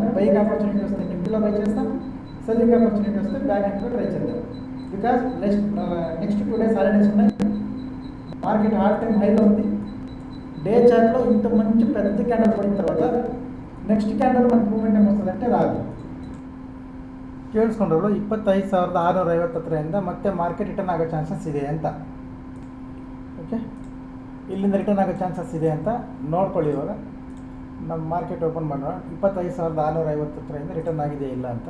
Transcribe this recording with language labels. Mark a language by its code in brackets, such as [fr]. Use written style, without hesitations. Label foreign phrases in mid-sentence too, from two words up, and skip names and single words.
[en] buying opportunity [te] వస్తే నిఫ్టీలో బై చేస్తాం, [en] selling opportunity [te] వస్తే బ్యాంక్ నిఫ్టీలో ట్రై చేద్దాం. [en] because next 2 days holidays [te] ఉన్నాయి, [en] market all time [te] హైలో ఉంది. డే చార్ట్లో ఇంత మంచి పెద్ద క్యాండల్ పడిన తర్వాత [en] next candle [te] మనకి మూమెంట్ ఏమొస్తుందంటే రాదు. [kn] ಕೇಳಿಸ್ಕೊಂಡ್ರು 25,650 ಹತ್ರದಿಂದ ಮತ್ತೆ [en] market return [kn] ಆಗೋ ಚಾನ್ಸಸ್ ಇದೆ ಅಂತ. ಓಕೆ, ಇಲ್ಲಿಂದ ರಿಟರ್ನ್ ಆಗೋ ಚಾನ್ಸಸ್ ಇದೆ ಅಂತ ನೋಡ್ಕೊಳ್ಳಿ. ಇವಾಗ ನಮ್ಮ [en] market open [kn] ಮಾಡೋಣ. 25,650 ಹತ್ರದಿಂದ ರಿಟರ್ನ್ ಆಗಿದೆ ಇಲ್ಲ ಅಂತ.